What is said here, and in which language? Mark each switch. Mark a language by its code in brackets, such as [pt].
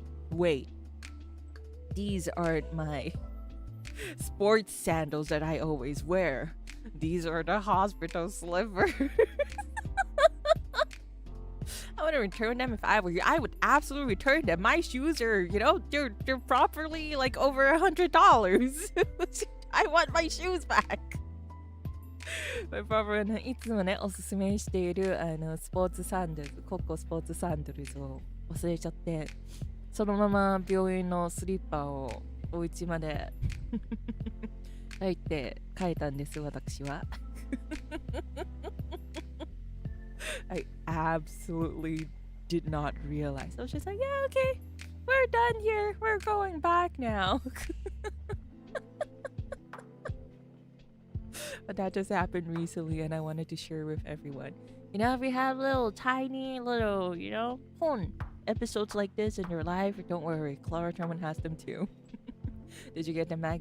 [en] Wait, these aren't my sports sandals that I always wear. These are the hospital slippers. I would return them if I were you. I would absolutely return them. My shoes are, you know, they're properly like over $100. I want my shoes back. My brother [ja] いつもねおすすめしているスポーツサンダルズ、コッコスポーツサンダルズを忘れちゃって、そのまま病院のスリッパをお家まで入って帰ったんです私は。 [en] I absolutely did not realize. I was just like, yeah, okay, we're done here. We're going back now. But that just happened recently and I wanted to share with everyone. You know, if you have tiny little, you know, fun episodes like this in your life, don't worry, Klara Charmwood has them too. Did you get them back?